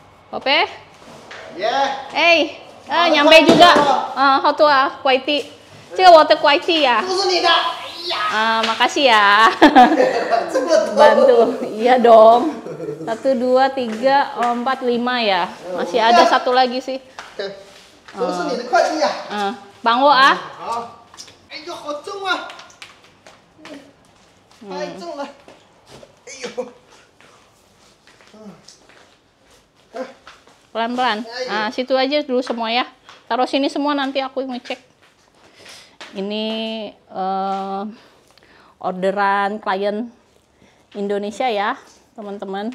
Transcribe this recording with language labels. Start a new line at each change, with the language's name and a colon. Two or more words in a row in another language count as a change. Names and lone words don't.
Chinese: 宝贝，
English: Yeah.
Indonesian: 哎，nyampe juga. Hao tua, Kuwaiti.
Chinese: 这个我的 Kuwaiti ya. 都是你的。哎呀，
Indonesian: Makasih ya.
Chinese: 这么多。
Indonesian: Bantu. Iya dong. 1, 2, 3, 4, 5 ya. Masih ada satu lagi sih.
Chinese: 都是你的快递呀。帮我啊。好。哎呦，好重啊！太重了。哎呦。
Indonesian: Pelan-pelan. Nah, situ aja dulu semua ya. Taruh sini semua, nanti aku ngecek. Ini orderan klien Indonesia ya, teman-teman.